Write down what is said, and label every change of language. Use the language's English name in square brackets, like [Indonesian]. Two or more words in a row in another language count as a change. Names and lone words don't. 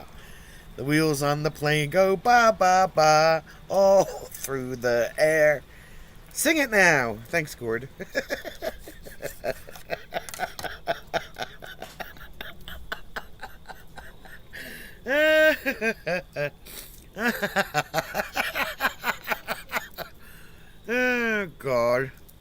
[English] The wheels on the plane go ba ba ba all through the air. Sing it now. Thanks, Gord. Oh, God.